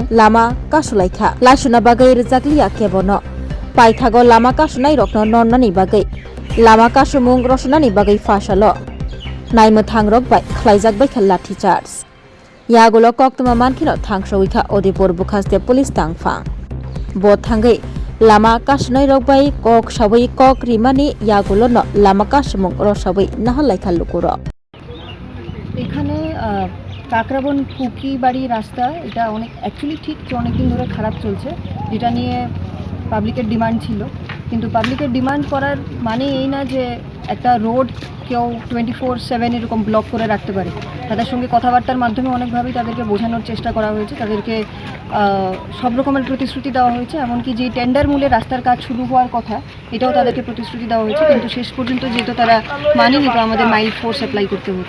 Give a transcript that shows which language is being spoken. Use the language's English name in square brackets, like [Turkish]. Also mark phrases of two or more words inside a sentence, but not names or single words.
[Kok Borok] lama kasulaikha lasuna bagai rijakliya kebono paithago lama kasunai rokno nonnani bagai lama kasumung rosnani bagai fasalo naimothangrok bai khlaijak bai [English] lathi charge [Kok Borok] yagulo koktuma mankhino thangsoikha odipur bukhaste police tangphang bo thangai lama kasnai rok bai kok sabai kok rimani yagulo no lama kasmung rosabai nahalaikha lukuro [Bangla] এখানে কাকরাবন ফুকি বাড়ি রাস্তা এটা অনেক অ্যাকচুয়ালি ঠিক অনেকদিন ধরে খারাপ চলছে যেটা নিয়ে পাবলিকের ডিমান্ড ছিল কিন্তু পাবলিকের ডিমান্ড করার মানে এই না যে একটা রোড কেউ 24/7 এরকম ব্লক করে রাখতে পারে তাদের সঙ্গে কথাবার্তার মাধ্যমে অনেকভাবেই তাদেরকে বোঝানোর চেষ্টা করা হয়েছে তাদেরকে সব রকমের প্রতিশ্রুতি দেওয়া হয়েছে এমনকি যে টেন্ডার মূলে রাস্তার কাজ শুরু হওয়ার কথা এটাও তাদেরকে প্রতিশ্রুতি দেওয়া হয়েছে কিন্তু শেষ পর্যন্ত যেহেতু তারা মানেনি তো আমাদের [English] mild force apply [Bangla] করতে হয়েছে